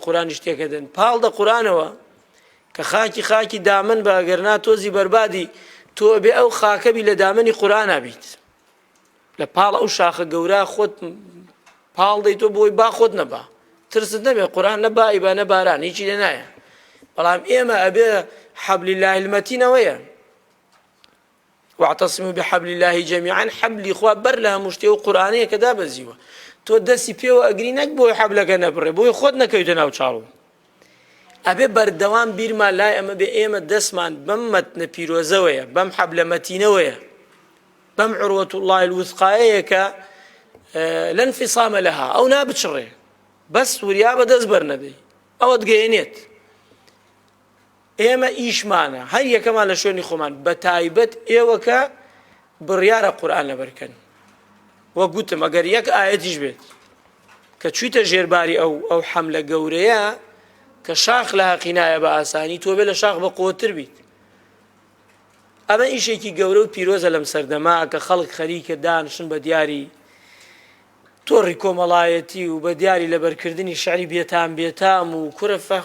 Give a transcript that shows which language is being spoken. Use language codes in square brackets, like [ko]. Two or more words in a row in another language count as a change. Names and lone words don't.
[ckb] قورئانی شتێکە دەن پاڵدە قورئانەوە کە خاکی دامن بە ئەگەرنا تۆزی بەربادی تۆ بێ ئەو خاکەبی لە دامنی قورئان بیت لە پاڵ ئەو شاخە گەورە خۆت پاڵ دەی تۆ بۆی با خۆت نەبا ترست نەبێ قورئان نە بای بە نە باران هیچی لێ نایە بەڵام ئێمە ئەبێ حەبلی الله المەتینەوەیە [ar] واعتصموا بحبل الله جميعا [ckb] حبلی خوا بەر لە هەموو شتێ و قورئانەیە کە دابەزیوە تۆ دەستی پێوە ئەگری نەک بۆی حەبلەکە نەبڕێ بۆی خۆت نەکەویتە ناو چاڵۆ ئەبێ بەردەوام بیرمان لای ئەمە بێ ئێمە دەستمان بەم مەتنە پیرۆزەوەیە بەم حەبلە مەتینەوەیە بەم [ar] عروة الله الوثقایەیە [ckb] کە [ar] لا انفصام لها [ckb] ئەو نابچڕێ بەس وریا بە دەست بەرنەبێ ئەوەت گەیەنێت ئێمە ئیشمانە هەر یەکەمان لە شوێنی خۆمان بە تایبەت ئێوە کە بڕیارە قورئان لەبەرکەن وەک گوتم ئەگەر یەک ئایەتیش بێت کە چوویتە ژێرباری ئەو حەملە گەورەیە کە شاخ لە حەقینایە بە ئاسانی تۆ بێ لە شاخ بە قوتر بیت ئەمە ئیشێکی گەورە و پیرۆزە لەم سەردەما کە خەڵک خەریکە دانشن بە دیاری تۆڕی کۆمەڵایەتی و بە دیاری لەبەرکردنی شعری بێتام و کورە